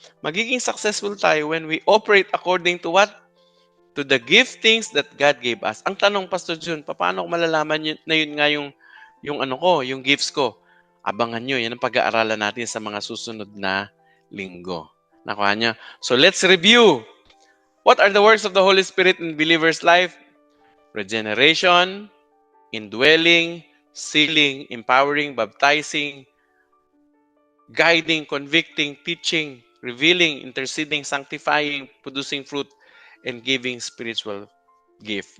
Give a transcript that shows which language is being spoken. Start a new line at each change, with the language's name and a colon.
Filipino: Magiging successful tayo
English: when we operate according to what? To the giftings that God gave us.
Filipino: Ang tanong, Pastor Jun, paano ko malalaman na yun nga yung gifts ko? Abangan nyo, yan ang pag-aaralan natin sa mga susunod na linggo. Nakuha niya?
English: So, let's review. What are the works of the Holy Spirit in believer's life? Regeneration, indwelling, sealing, empowering, baptizing, guiding, convicting, teaching, revealing, interceding, sanctifying, producing fruit, and giving spiritual gift.